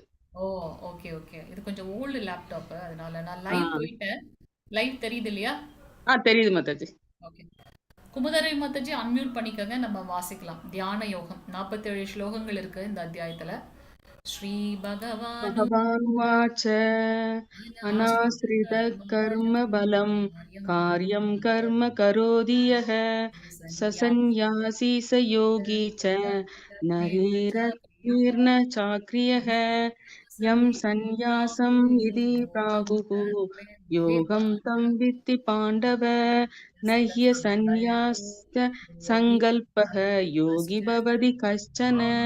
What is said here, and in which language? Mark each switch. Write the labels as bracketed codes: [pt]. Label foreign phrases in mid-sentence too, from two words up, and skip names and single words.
[en] oh okay okay. [ta] இது கொஞ்சம் [en] old laptop [ta] அதனால நான் லைவ் போயிட்டேன். லைவ் தெரியுது இல்லையா? தெரியுது மாதாஜி ஓகே. குமுதரவி மாதாஜி அன்மியூட் பண்ணிக்கங்க. நம்ம வாசிக்கலாம். தியான யோகம் 47 ஸ்லோகங்கள் இருக்கு இந்த அத்தியாயத்துல. [sa] श्री भगवानु भगवानुवाच अनाश्रित कर्म बलं कार्यं कर्म करोति यः स सन्न्यासी स योगी च नरेरपीर्न चाक्रियः यं सन्न्यासम् इति प्राहुः योगं तं वित्ति पाण्डव न ह्यसन्न्यास्य सङ्कल्पः योगी भवति कश्चन